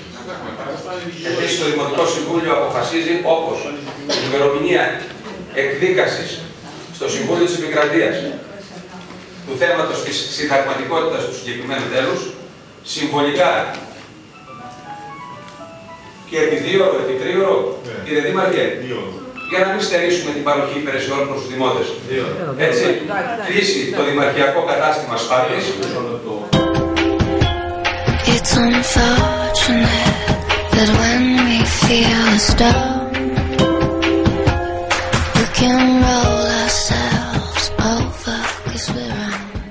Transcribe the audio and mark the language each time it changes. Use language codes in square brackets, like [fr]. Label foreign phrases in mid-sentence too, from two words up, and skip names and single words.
[el] Επίσης, το Δημοτικό Συμβούλιο αποφασίζει όπως η ημερομηνία εκδίκασης στο Συμβούλιο της Επικρατείας του θέματος της συνταγματικότητας του συγκεκριμένου τέλους, συμβολικά και επί 2 ώρες, επί 3 ώρες, κύριε Δήμαρχε, για να μην στερήσουμε την παροχή υπηρεσιών προς τους δημότες. Έτσι, κλείσει το δημαρχιακό κατάστημα Σπάρτης. [en] It's unfortunate that when we feel a storm, we can roll ourselves over 'cause we're